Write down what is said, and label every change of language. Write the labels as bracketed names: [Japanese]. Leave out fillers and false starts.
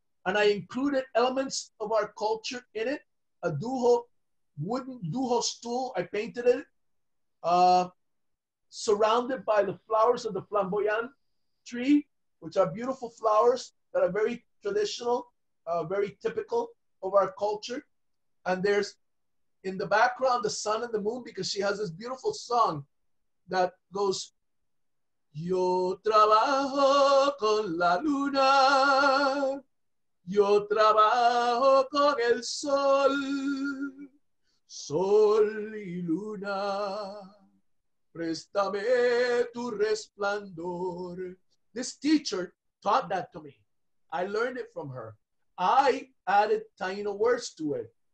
[English] And I included elements of our culture in it. A wooden duho stool, I painted it, surrounded by the flowers of the flamboyant tree, which are beautiful flowers that are very traditional, very typical of our culture. And there's in the background the sun and the moon, because she has this beautiful song that goes, [Spanish] Yo trabajo con la luna, yo trabajo con el sol, sol y luna, préstame tu resplandor. [English] This teacher taught that to me. I learned it from her. I added Taino words to it.